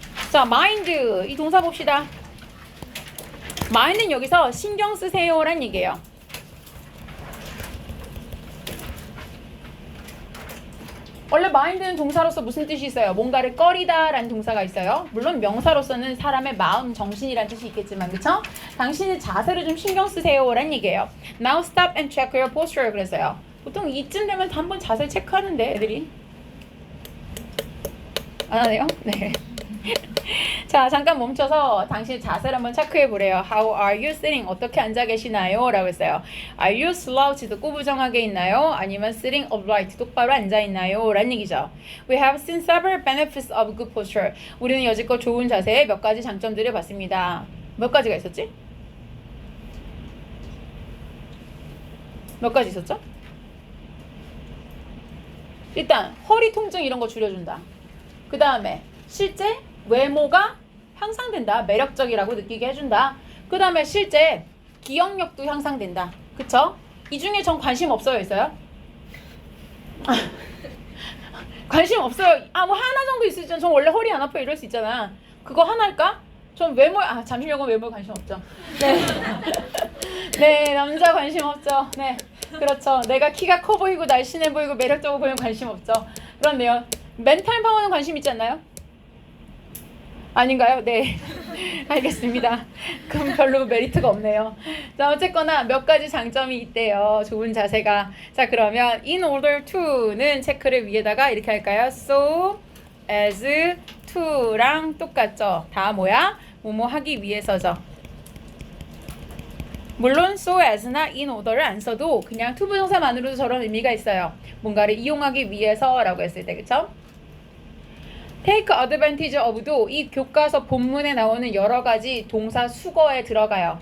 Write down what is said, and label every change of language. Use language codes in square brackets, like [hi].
[ko] 자, 마인드 이 동사 봅시다. 마인드는 여기서 신경 쓰세요라는 얘기예요. 원래 마인드는 동사로서 무슨 뜻이 있어요? 뭔가를 꺼리다 라는 동사가 있어요. 물론 명사로서는 사람의 마음, 정신이라는 뜻이 있겠지만, 그쵸? 당신의 자세를 좀 신경 쓰세요 라는 얘기예요. [en] Now stop and check your posture [ko] 그랬어요. 보통 이쯤 되면 한번 자세를 체크하는데 애들이 안 하네요? 네. 자, 잠깐 멈춰서 당신 자세를 한번 체크해 보래요. [en] How are you sitting? [ko] 어떻게 앉아 계시나요? 라고 했어요. [en] Are you slouched? [ko] 꾸부정하게 있나요? 아니면 [en] sitting upright? [ko] 똑바로 앉아 있나요? 라는 얘기죠. [en] We have seen several benefits of good posture. [ko] 우리는 여지껏 좋은 자세의 몇 가지 장점들을 봤습니다. 몇 가지가 있었지? 몇 가지 있었죠? 일단 허리 통증 이런 거 줄여준다. 그 다음에 실제 외모가 향상된다. 매력적이라고 느끼게 해준다. 그 다음에 실제 기억력도 향상된다. 그쵸? 이 중에 전 관심 없어요. 있어요? 관심 없어요. 뭐 하나 정도 있으죠. 전 원래 허리 안 아파 이럴 수 있잖아. 그거 하나일까? 전 외모, 잠시력은 외모에 관심 없죠. 네. 네, 남자 관심 없죠. 네. 그렇죠. 내가 키가 커 보이고 날씬해 보이고 매력적으로 보이면 관심 없죠. 그런데요. 멘탈 파워는 관심 있지 않나요? 아닌가요? 네. 알겠습니다. 그럼 별로 메리트가 없네요. 자, 어쨌거나 몇 가지 장점이 있대요. 좋은 자세가. 자, 그러면 in order to는 체크를 위에다가 이렇게 할까요? [en] So as to랑 [ko] 똑같죠. 다 뭐야? 뭐뭐 하기 위해서죠. 물론 so as나 in order를 안 써도 그냥 to 부정사만으로도 저런 의미가 있어요. 뭔가를 이용하기 위해서라고 했을 때, 그쵸? [en] take advantage of [ko] 도 이 교과서 본문에 나오는 여러 가지 동사 수거에 들어가요.